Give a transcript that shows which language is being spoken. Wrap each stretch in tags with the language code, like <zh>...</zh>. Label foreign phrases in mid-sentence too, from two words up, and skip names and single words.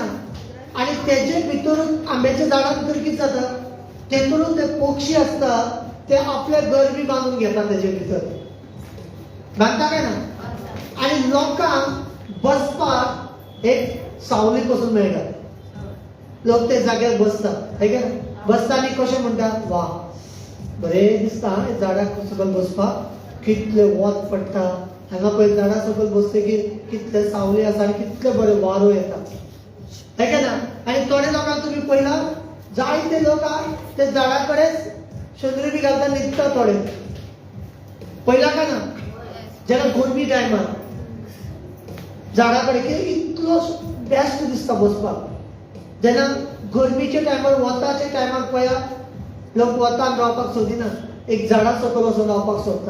<kok>आणि तेजे भितरून आंब्याच्या झाडा भितर कितें जाता, तेतून ते पक्षी असता ते आपले घर बी बांधून घेतात तेजे भितर, बांधता काय ना. आणि लोकांक बसपाक एक सावली पासून मेळटा, लोक ते जाग्यार बसतात, है का ना. बसता आनी कशें म्हणटा, वा बरें दिसता झाडा सकयल बसपाक, कितले वत पडटा, हांगा पळय झाडा सकयल बसतकीर कितले सावली आसा आनी कितले बरें वारो येता, है का ना. आणि थोडे लोकांक तुम्ही पळयला, जायते लोक ते झाडा कडेच शेंद्री बी घालता न्हिदता. थोडे पळयला काय ना, जेन्ना गरमी टायमार झाडा कडेन इतलो बेस्ट दिसता बसपाक. जेन्ना गरमीच्या टायमार वताच्या टायमार पळया, लोक वतान रावपाक सोदिना, एक झाडा सकयल वचून रावपाक सोदता.</kok>